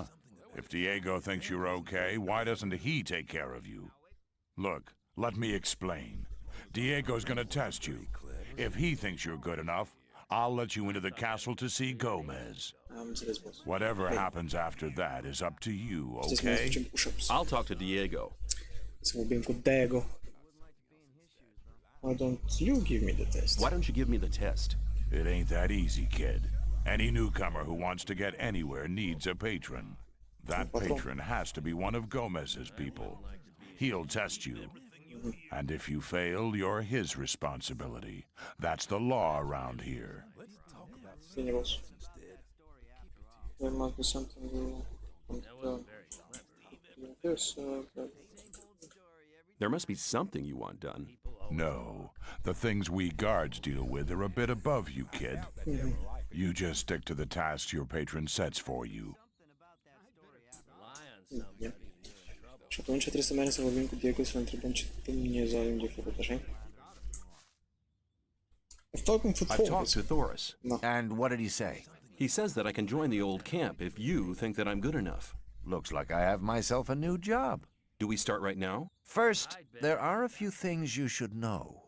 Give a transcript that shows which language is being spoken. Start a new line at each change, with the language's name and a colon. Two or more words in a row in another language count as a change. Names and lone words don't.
English: If Diego thinks you're okay, why doesn't he take care of you? Look, let me explain. Diego's gonna test you. If he thinks you're good enough, I'll let you into the castle to see Gomez. Whatever happens after that is up to you, okay? I'll talk to Diego.
Romanian: Să vorbim cu Diego.
English: Why don't you give me the test? Why don't you give me the test? It ain't that easy, kid. Any newcomer who wants to get anywhere needs a patron. That patron has to be one of Gomez's people. He'll test you. And if you fail, you're his responsibility. That's the law around here.
Romanian: Bine, boss.
English: There must be something There must be something you want done. No. The things we guards deal with are a bit above you, kid. You just stick to the tasks your patron sets for you.
Romanian: Și atunci trebuie să mergem să vorbim cu Diego să-l întrebăm ce Dumnezeu avem de făcut, așa?
English: I've talked to Thoris. No. And what did he say? He says that I can join the old camp if you think that I'm good enough. Looks like I have myself a new job. Do we start right now? First, there are a few things you should know.